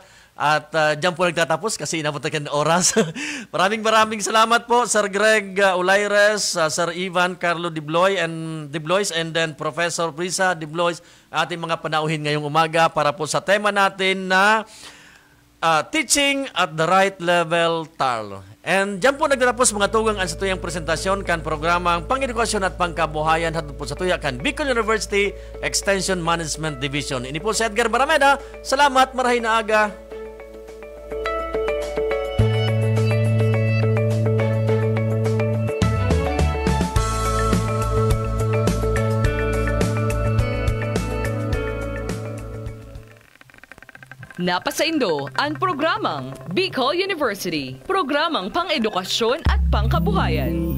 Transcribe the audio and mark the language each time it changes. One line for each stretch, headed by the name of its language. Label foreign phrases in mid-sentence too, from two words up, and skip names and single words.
Filipino: At dyan po nagtatapos kasi inabot na ng oras. maraming salamat po, Sir Greg Ulaires, Sir Ivan Carlo Dibloy
English: and then
Filipino: Professor Prisa Dibloy, ating mga panauhin ngayong umaga para po sa tema natin na Teaching at the Right Level TARL.
Bikol: And dyan po nagtatapos mga tugang ang satuyang presentasyon kan programang Pang-edukasyon at Pangkabuhayan hatod po sa tuya kan Bicol University Extension Management Division. Ini po si Edgar Barameda. Salamat, marahay na aga. Napasaindo ang programang Bicol University, programang pang-edukasyon at pangkabuhayan.